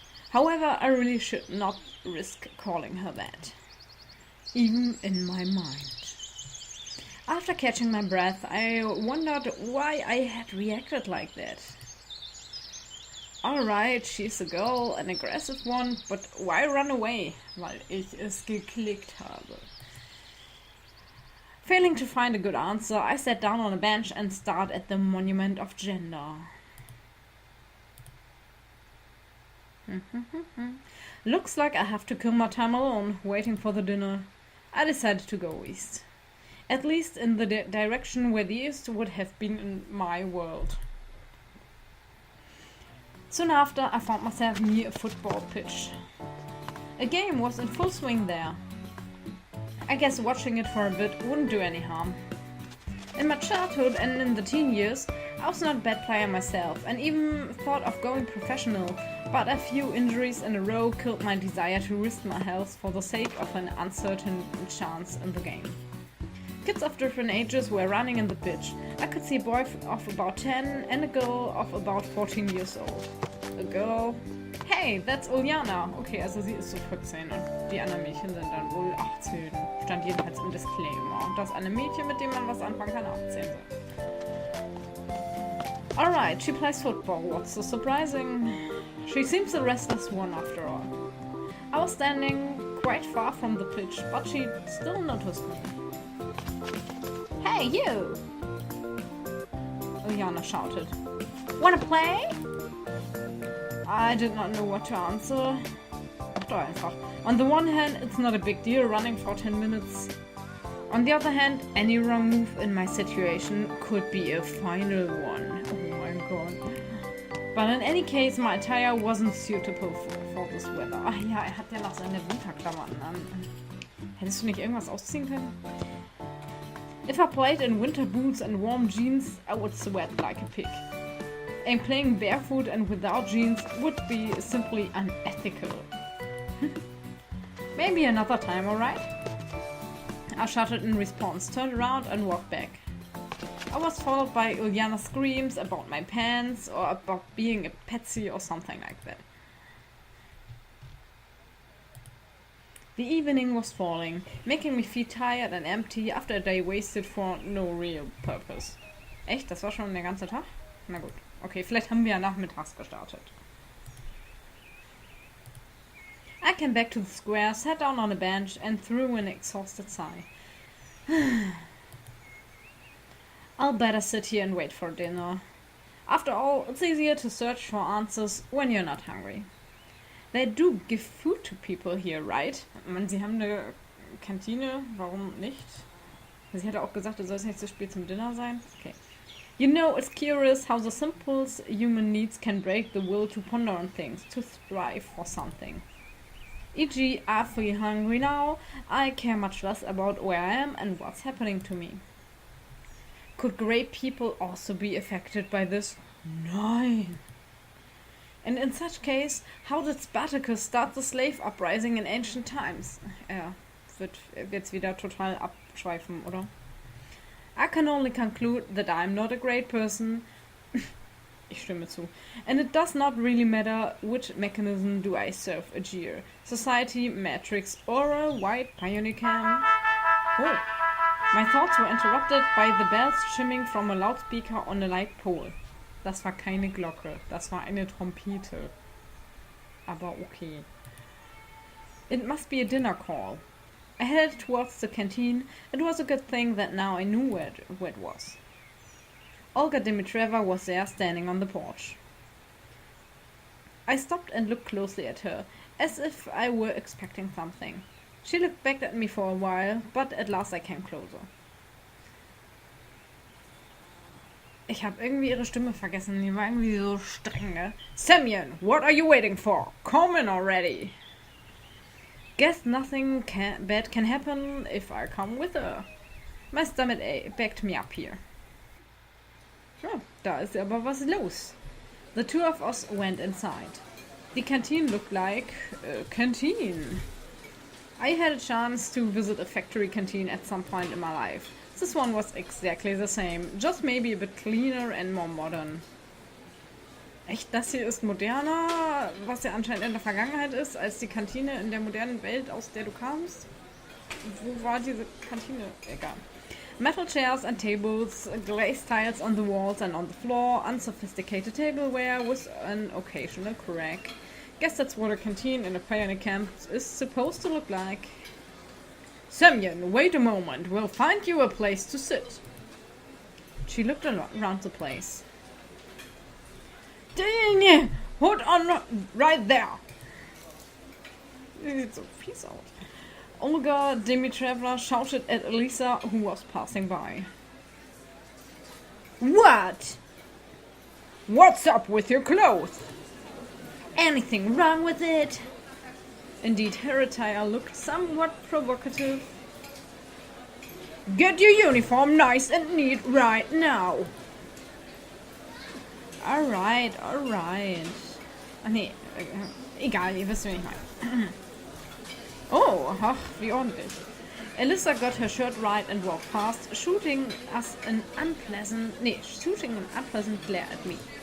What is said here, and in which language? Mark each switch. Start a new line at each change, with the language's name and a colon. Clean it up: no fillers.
English: However, I really should not risk calling her that. Even in my mind. After catching my breath, I wondered why I had reacted like that. Alright, she's a girl, an aggressive one, but why run away?
German: Weil ich es geklickt habe.
English: Failing to find a good answer, I sat down on a bench and stared at the monument of gender. Looks like I have to kill my time alone, waiting for the dinner. I decided to go east. At least in the direction where the east would have been in my world. Soon after, I found myself near a football pitch. A game was in full swing there. I guess watching it for a bit wouldn't do any harm. In my childhood and in the teen years, I was not a bad player myself and even thought of going professional, but a few injuries in a row killed my desire to risk my health for the sake of an uncertain chance in the game. Kids of different ages were running in the pitch. I could see a boy of about 10 and a girl of about 14 years old. A girl... Hey, that's Uljana.
German: Okay, also sie ist so 14 und die anderen Mädchen sind dann wohl 18. Stand jedenfalls im Disclaimer. Und dass eine Mädchen, mit dem man was anfangen kann, 18 sind.
English: Alright, she plays football. What's so surprising? She seems a restless one after all. I was standing quite far from the pitch, but she still noticed me. Hey, you! Uljana shouted. Wanna play? I did not know what to answer.
German: Doch einfach.
English: On the one hand, it's not a big deal running for 10 minutes. On the other hand, any wrong move in my situation could be a final one. Oh my god. But in any case, my attire wasn't suitable for this weather.
German: Ach ja, er hat ja noch seine Winterklamotten an. Hättest du nicht irgendwas ausziehen können?
English: If I played in winter boots and warm jeans, I would sweat like a pig. And playing barefoot and without jeans would be simply unethical. Maybe another time, alright? I shouted in response, turned around and walked back. I was followed by Uljana's screams about my pants or about being a patsy or something like that. The evening was falling, making me feel tired and empty after a day wasted for no real purpose.
German: Echt? Das war schon der ganze Tag? Na gut. Okay, vielleicht haben wir ja nachmittags gestartet.
English: I came back to the square, sat down on a bench and threw an exhausted sigh. I'll better sit here and wait for dinner. After all, it's easier to search for answers when you're not hungry. They do give food to people here, right?
German: Ich meine, sie haben eine Kantine, warum nicht? Sie hätte auch gesagt, es soll nicht so spät zum Dinner sein.
English: Okay. You know, it's curious how the simplest human needs can break the will to ponder on things, to strive for something. E.g., I feel hungry now, I care much less about where I am and what's happening to me. Could great people also be affected by this?
German: Nein.
English: And in such case, how did Spartacus start the slave uprising in ancient times?
German: Wird jetzt wieder total abschweifen, oder?
English: I can only conclude that I'm not a great person.
German: Ich stimme zu.
English: And it does not really matter which mechanism do I serve a jeer. Society, Matrix, or a white Pionicam. Oh. My thoughts were interrupted by the bells shimming from a loudspeaker on a light pole.
German: Das war keine Glocke, das war eine Trompete. Aber okay.
English: It must be a dinner call. I headed towards the canteen. It was a good thing that now I knew where it was. Olga Dimitrieva was there standing on the porch. I stopped and looked closely at her, as if I were expecting something. She looked back at me for a while, but at last I came closer.
German: Ich habe irgendwie ihre Stimme vergessen. Die war irgendwie so streng, ne?
English: Semyon, what are you waiting for? Come in already. Guess nothing bad can happen if I come with her. My stomach backed me up here.
German: Oh, da ist aber was los.
English: The two of us went inside. The canteen looked like a canteen. I had a chance to visit a factory canteen at some point in my life. This one was exactly the same, just maybe a bit cleaner and more modern.
German: Echt, das hier ist moderner, was ja anscheinend in der Vergangenheit ist, als die Kantine in der modernen Welt, aus der du kamst? Wo war diese Kantine? Egal.
English: Metal chairs and tables, glazed tiles on the walls and on the floor, unsophisticated tableware with an occasional crack. Guess that's what a canteen in a pioneer camp is supposed to look like. Semyon, wait a moment, we'll find you a place to sit. She looked around the place. Dang, hold on right there.
German: Sieht so fies aus.
English: Olga Dimitrievna shouted at Elisa, who was passing by. What? What's up with your clothes? Anything wrong with it? Indeed, her attire looked somewhat provocative. Get your uniform nice and neat right now. Alright.
German: Ach nee, egal, ihr wisst, wen ich meine. Oh, ach, wie ordentlich.
English: Alyssa got her shirt right and walked past, shooting an unpleasant glare at me.